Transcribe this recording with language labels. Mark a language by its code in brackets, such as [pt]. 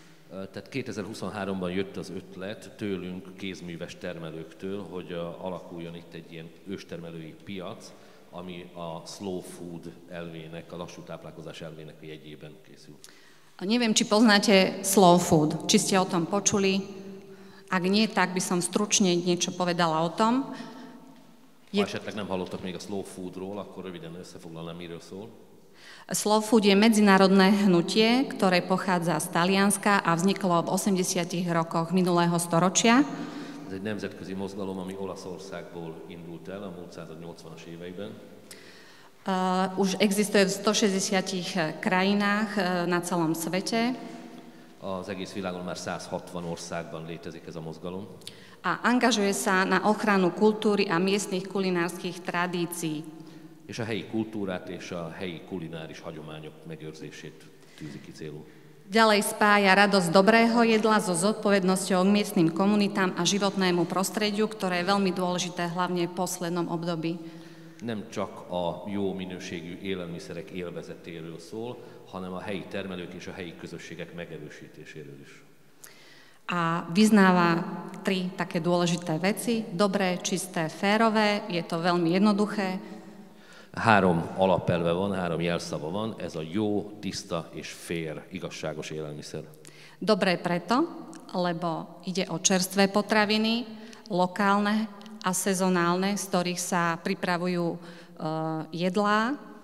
[hu] Tehát 2023-ban jött az ötlet tőlünk, kézműves termelőktől, hogy alakuljon itt egy ilyen őstermelői piac, ami a slow food elvének, a lassú táplálkozás elvének jegyében készül. [sk] Neviem, či poznáte slow food, či ste o tom počuli. Ak nie, tak by som stručne niečo povedala o tom. [hu] Ha esetleg nem hallottak még a slow foodról, akkor röviden összefoglalnám, miről szól. [sk] Slow food je medzinárodné hnutie, ktoré pochádza z Talianska a vzniklo v 80. rokoch minulého storočia. [hu] Ez egy nemzetközi mozgalom, ami Olaszországból indult el a múlt század 80-as éveiben. [sk] Už existuje v 160 krajinách na celom svete. [hu] Az egész világon már 160 országban létezik ez a mozgalom. [sk] A angažuje sa na ochranu kultúry a miestnych kulinárskych tradícií. [hu] És a helyi kultúrát és a helyi kulináris hagyományok megőrzését tűzi ki célul. [sk] Ďalej spája radosť dobrého jedla so zodpovednosťou k miestnym komunitám a životnému prostrediu, ktoré je veľmi dôležité hlavne v poslednom období. [hu] Nem csak a jó minőségű élelmiszerek élvezetéről szól, hanem a helyi termelők és a helyi közösségek megerősítéséről is. [sk] A vyznáva 3 také dôležité veci. Dobré, čisté, férové, je to veľmi jednoduché. [hu] 3 alapelve van, 3 jelszava van, ez a jó, tiszta és fair, igazságos élelmiszer. [sk] Dobré preto, lebo ide o čerstvé potraviny, lokálne a sezonálne, z ktorých sa pripravujú jedlá.